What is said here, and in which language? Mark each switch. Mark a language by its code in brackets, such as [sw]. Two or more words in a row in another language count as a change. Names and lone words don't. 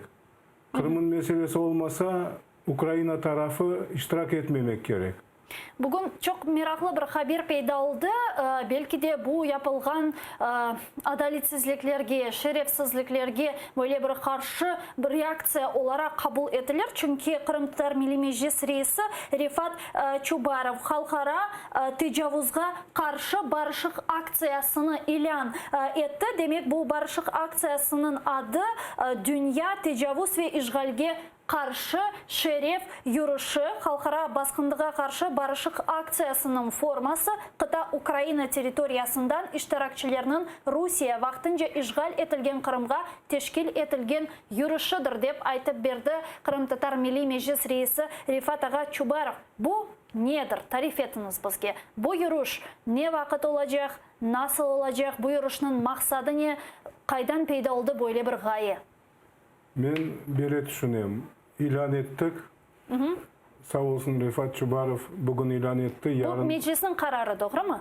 [crh] Kırım'ın meselesi olmasa Ukrayna tarafı iştirak etmemek gerek. Bugün çok meraklı bir haber peyda oldu. Belki de bu yapılgan adaletsizliklerge, şerefsizliklerge böyle bir karşı bir reaksiya olarak kabul edilir. Çünkü Kırım Tatar Milli Meclis Reisi Rifat Çubarov halkara tecavüzga karşı barışık aksiyasını ilan etti. Demek bu barışık aksiyasının adı Dünya Tecavüz ve İşgalge karşı şeref yürüyüşü, halkara baskınlığa karşı barışık aksiyasının forması kıta Ukrayna teritoriyasından iştirakçılarının Rusya vaktınca işgal etilgen Kırım'a teşkil etilgen yürüyüşüdür dep aytıp berdi Kırım Tatar Milli Meclis Reisi Rifat Ağa Çubarov. Bu nedir? Tarif etiniz bizge. Bu yürüyüş ne vakit olacak, nasıl olacak, bu yürüyüşün maksadı ne, kaydan peyda oldu böyle bir gaye? Ben böyle düşünüyorum. İlan ettik. Sağ olsun Rifat Çubarov bugün ilan etti. Yarın Bu meclisin kararı doğru mu?